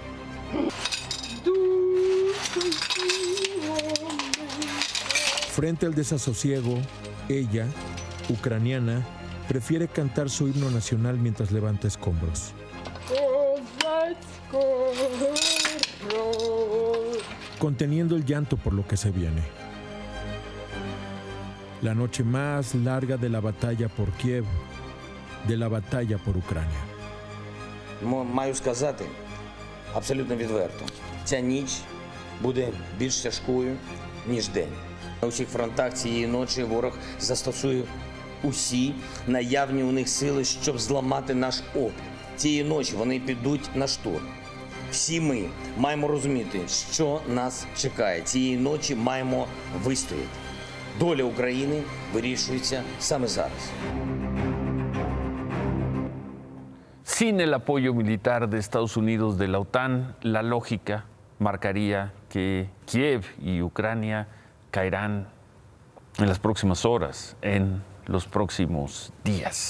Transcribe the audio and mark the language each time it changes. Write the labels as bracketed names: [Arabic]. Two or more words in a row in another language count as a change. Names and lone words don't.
[Spanish] Frente al desasosiego, ella, ucraniana, prefiere cantar su himno nacional mientras levanta escombros. Conteniendo el llanto por lo que se viene. La noche más larga de la batalla por Kiev, de la batalla por Ucrania. [Ukrainian] Маю сказати абсолютно відверто, ця ніч буде більш тяжкою, ніж день. На усіх фронтах цієї ночі ворог застосує усі наявні у них сили, щоб зламати наш опір. Цієї ночі вони підуть на штурм. Всі ми маємо розуміти, що нас чекає. Цієї ночі маємо вистояти. Доля України вирішується саме зараз. [Spanish] Sin el apoyo militar de Estados Unidos, de la OTAN, la lógica marcaría que Kiev y Ucrania caerán en las próximas horas, en los próximos días.